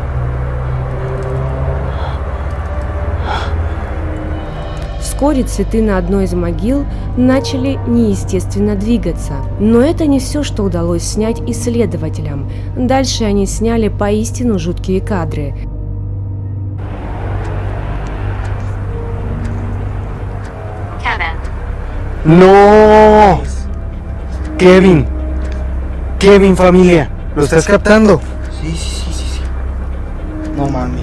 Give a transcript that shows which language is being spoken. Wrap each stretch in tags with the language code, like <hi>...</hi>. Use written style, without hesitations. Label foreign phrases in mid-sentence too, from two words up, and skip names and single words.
<ru>Вскоре цветы на одной из могил начали неестественно двигаться. Но это не все, что удалось снять исследователям. Дальше они сняли поистину жуткие кадры.</ru> <es>¡No! Kevin, familia, ¿lo estás captando? Sí. No mames.</es>